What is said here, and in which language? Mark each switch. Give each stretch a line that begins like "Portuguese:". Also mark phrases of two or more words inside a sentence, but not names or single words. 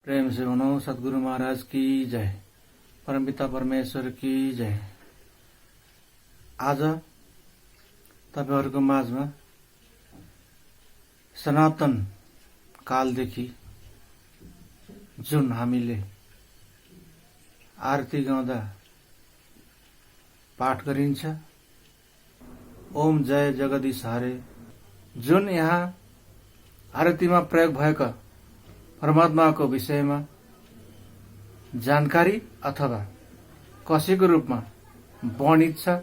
Hindi: प्रेम से भनौं सद्गुरु महाराज की जय, परमपिता परमेश्वर की जय।
Nepali: आज तपाईहरुको माझमा सनातन कालदेखि जुन हामीले आरती गाउँदा पाठ गरिन्छ, ओम जय जगदीश हरे, जुन यहाँ आरतीमा प्रयोग भएका परमात्माको विषयमा जानकारी अथवा कसैको रूपमा वर्णित छ।